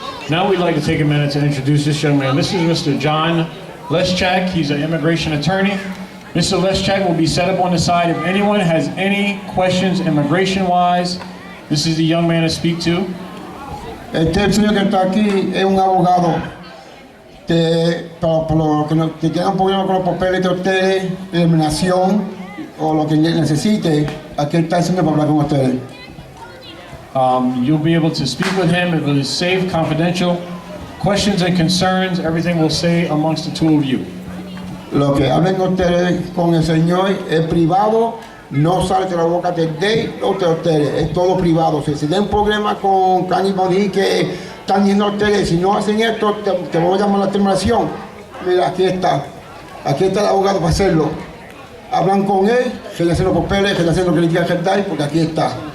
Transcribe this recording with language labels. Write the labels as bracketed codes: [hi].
[en] Now we'd like to take a minute to introduce this young man. This is Mr. John Leschak. He's an immigration attorney. Mr. Leschak will be set up on the side. If anyone has any questions immigration-wise, this is the young man to speak to. [es] Este señor que está aquí es un abogado para los que tengan problemas con los papeles de ustedes, eliminación o lo que necesite. Aquí está el señor para hablar con ustedes. [en] You'll be able to speak with him. It is safe, confidential. Questions and concerns, everything will stay amongst the two of you. [es] Lo que hablen ustedes con el Señor es privado, no sale de la boca de ustedes, es todo privado. Si tienen problemas con Cani Boni que están diciendo ustedes, si no hacen esto, te voy a llamar a la terminación. Mira, aquí está el abogado para hacerlo. Hablan con él, que le hacen los papeles, que le hacen lo que le quieran dar, porque aquí está.